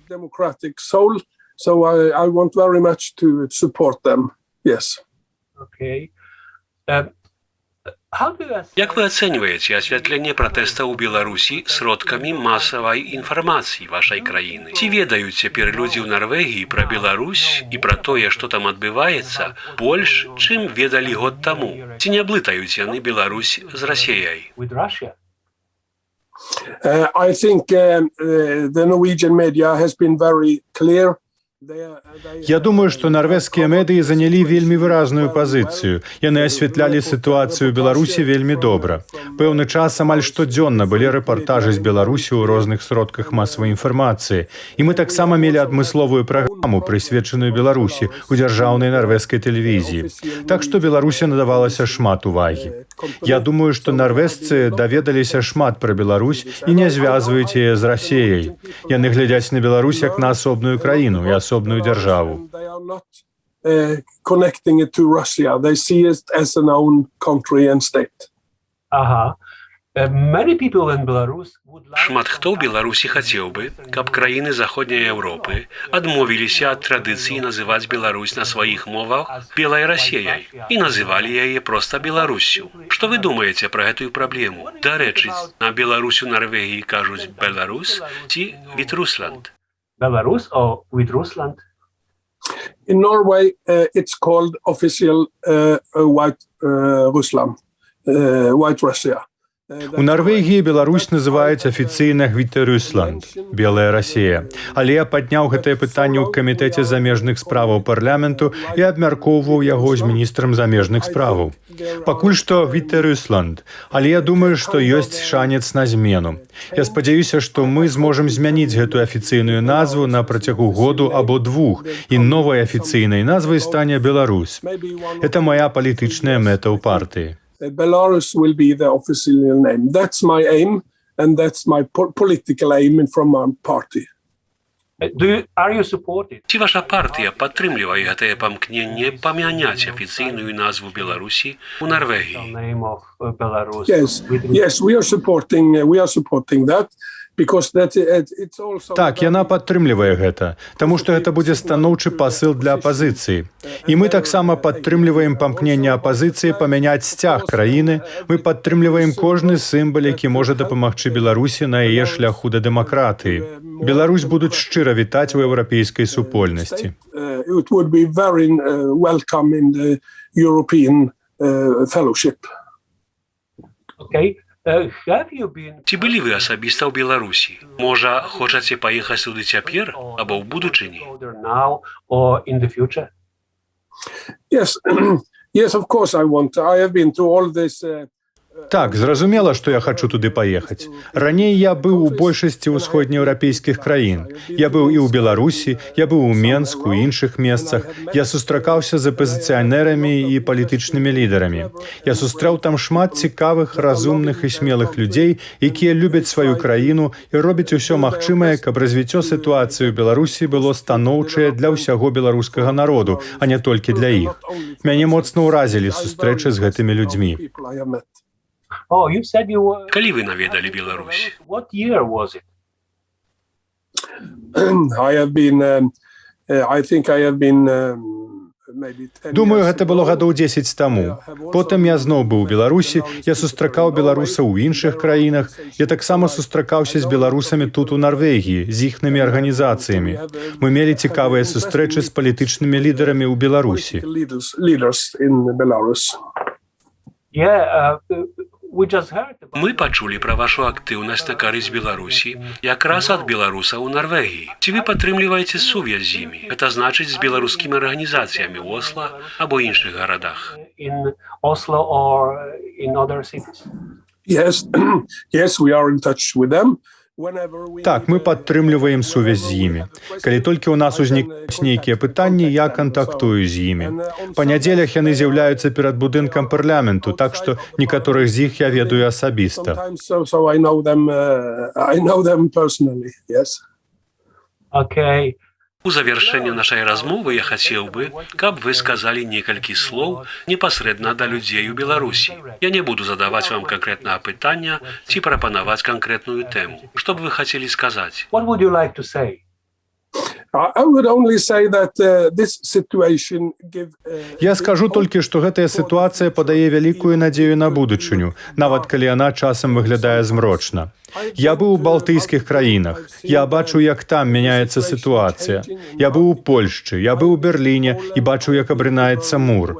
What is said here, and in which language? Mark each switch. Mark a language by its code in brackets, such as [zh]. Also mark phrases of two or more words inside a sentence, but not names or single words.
[be] Як вы ацэньваеце асвятленне пратэстаў у Беларусі сродкамі масавай інфармацыі вашай краіны? Ці ведаюць цяпер людзі ў Нарвегіі пра Беларусь і пра тое, што там адбываецца, больш, чым ведалі год таму? Ці не блытаюць яны Беларусь з Расіяй? [en] I think the Norwegian media has been very clear. [be] Я думаю, што нарвежскія медыі занялі вельмі выразную пазіцыю. Яны асвятлялі сітуацыю ў Беларусі вельмі добра. Пэўны час амаль штодзённа былі рэпартажы з Беларусі ў розных сродках масавай інфармацыі. І мы таксама мелі адмысловую праграму, прысвечаную Беларусі ў дзяржаўнай нарвежскай тэлевізіі. Так што Беларусі надавалася шмат увагі. Я думаю, што нарвежцы даведаліся шмат пра Беларусь і не звязваюць яе з Расіяй. Яны глядзяць на Беларусь як на асобную краіну і асобную дзяржаву. [en] Connecting it to Russia. They see it as an own country and state. [be] Шмат хто ў Беларусі хацеў бы, каб краіны заходняй Еўропы адмовіліся ад традыцыі называць Беларусь на сваіх мовах белай Расіяй і называлі яе проста Беларуссю. Што вы думаеце пра гэтую праблему? Дарэчы, на Беларусь у Нарвегіі кажуць Беларус ці Вітрусланд? [en] Belarus or with Rusland? In Norway, it's called official White Russia. White Russia. [be] У Нарвегіі Беларусь называюць афіцыйна Гвітэрусланд, белая Расія. Але я падняў гэтае пытанне ў камітэце замежных справаў парламенту і абмяркоўваў яго з міністрам замежных справаў. Пакуль што Гвітэрусланд, але я думаю, што ёсць шанец на змену. Я спадзяюся, што мы зможам змяніць гэтую афіцыйную назву на працягу году або двух, і новай афіцыйнай назвай стане Беларусь. [ru] Это моя [be] палітычная мэта ў партыі. [en] Belarus will be the official name. That's my aim, and that's my political aim from my party. Are you supported? [be] Ці ваша партыя падтрымлівае гэтае памкненне памяняць афіцыйную назву Беларусі ў Нарвегіі? [en] Name of Belarus. Yes, we are supporting that. [be] Так, яна падтрымлівае гэта, таму што гэта будзе станоўчы пасыл для апазіцыі. І мы таксама падтрымліваем памкненне апазіцыі памяняць сцяг краіны, мы падтрымліваем кожны сімвал, які можа дапамагчы Беларусі на яе шляху да дэмакратыі. Беларусь будуць шчыра вітаць у еўрапейскай супольнасці. [en] It would be very welcome in the European fellowship. Okay. [be] Ці былі вы асабіста ў Беларусі? Можа, хочаце паехаць туды цяпер або ў будучыні? [en] Yes, of course I want. I have been through all this. [be] Так, зразумела, што я хачу туды паехаць. Раней я быў у большасці ўсходнееўрапейскіх краін. Я быў і ў Беларусі, я быў у Менску, іншых месцах. Я сустракаўся з апазіцыянерамі і палітычнымі лідарамі. Я сустрэў там шмат цікавых, разумных і смелых людзей, якія любяць сваю краіну і робяць усё магчымае, каб развіццё сітуацыі ў Беларусі было станоўчае для ўсяго беларускага народу, а не толькі для іх. Мяне моцна ўразілі сустрэчы з гэтымі людзьмі. Калі вы наведалі Беларусь? [en] What year was it? [be] Думаю, гэта было гадоў 10 таму. Потым я зноў быў у Беларусі, я сустракаў беларусаў у іншых краінах, я таксама сустракаўся з беларусамі тут у Нарвегіі, з іхнымі арганізацыямі. Мы мелі цікавыя сустрэчы з палітычнымі лідарамі ў Беларусі. Мы пачулі пра вашу актыўнасць на карысць Беларусі якраз ад беларусаў у Нарвегіі. Ці вы падтрымліваеце сувязь з імі? Гэта значыць з беларускімі арганізацыямі ў Осла або іншых гарадах? [en] In Oslo or in other cities? Yes, we are in touch with them. [be] Так, мы падтрымліваем сувязь з імі. Калі толькі ў нас узнікаюць нейкія пытанні, я кантактую з імі. Па нядзелях яны з'яўляюцца перад будынкам парламенту, так што некаторых з іх я ведаю асабіста. Okay. У завяршэнне нашай размовы я хацеў бы, каб вы сказалі некалькі слоў непасрэдна да людзей у Беларусі. Я не буду задаваць вам канкрэтнага пытання ці прапанаваць канкрэтную тэму. Што б вы хацелі сказаць? [en] What would you like to say? I would only say that this situation [be] Я скажу толькі, што гэтая сітуацыя падае вялікую надзею на будучыню, нават калі яна часам выглядае змрочна. Я быў у балтыйскіх краінах. Я бачу, як там мяняецца сітуацыя. Я быў у Польшчы, я быў у Берліне і бачу, як абрынаецца мур.